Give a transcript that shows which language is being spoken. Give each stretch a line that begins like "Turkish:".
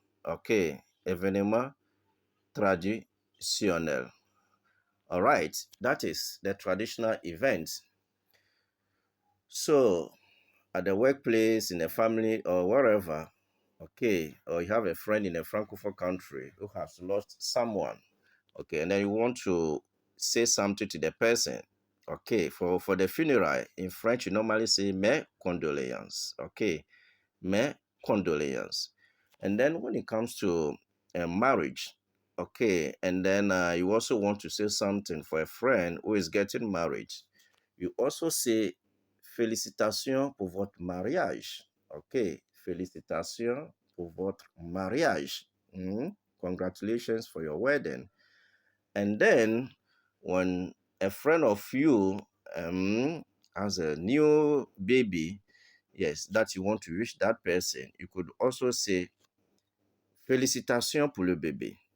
French: Okay, événement traditionnel.
English: All right, that is the traditional event. So at the workplace, in a family, or wherever, okay, or you have a friend in a francophone country who has lost someone, okay, and then you want to say something to the person, okay, for the funeral, in French, you normally say
French: mes condoléances,
English: okay, mes condoléances. And then when it comes to marriage, okay, and then you also want to say something for a friend who is getting married, you also say
French: félicitations pour votre mariage. Okay, félicitations pour votre mariage.
English: Congratulations for your wedding. And then when a friend of you has a new baby, yes, that you want to wish that person, you could also say
French: félicitations pour le bébé.